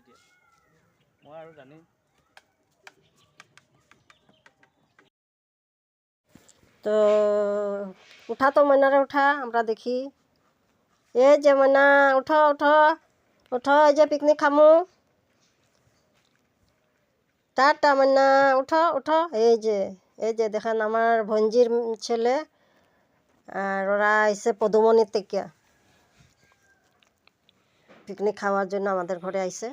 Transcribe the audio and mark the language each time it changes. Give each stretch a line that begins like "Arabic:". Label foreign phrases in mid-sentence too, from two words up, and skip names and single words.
Assamese: এতিয়া মই আৰু জানিম।
Bangla: তো উঠা তো ময়নারে উঠা, আমরা দেখি। এই যে ময়না, উঠো উঠো উঠো, এই যে পিকনিক খামু। টাটা ময়না, উঠো উঠো। এই যে দেখেন আমার ভঞ্জির ছেলে, আর ওরা আইসে পদুমণির থেকে পিকনিক খাওয়ার জন্য আমাদের ঘরে আইসে।